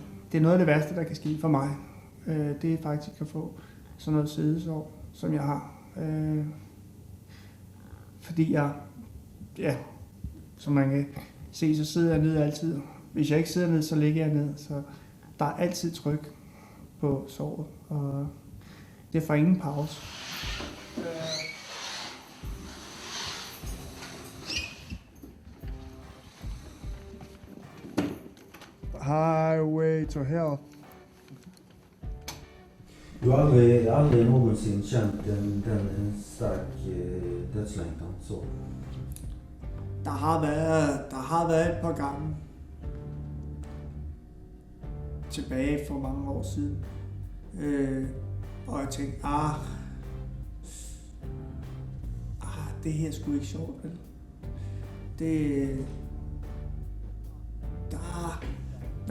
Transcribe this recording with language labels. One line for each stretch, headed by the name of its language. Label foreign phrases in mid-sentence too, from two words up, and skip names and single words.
Danish: Det er noget af det værste, der kan ske for mig. Det er faktisk at få sådan noget sædesår, som jeg har. Fordi jeg, som man kan se, så sidder jeg ned altid. Hvis jeg ikke sidder ned, så ligger jeg ned. Så der er altid tryk på såret, og det får ingen pause. Highway to hell.
Swedish: Du har aldrig någonsin känt en stark dödslängtan så?
Danish: Der har været et par gange tilbage for mange år siden. Og jeg tænkte, det her er sgu ikke sjovt, vel?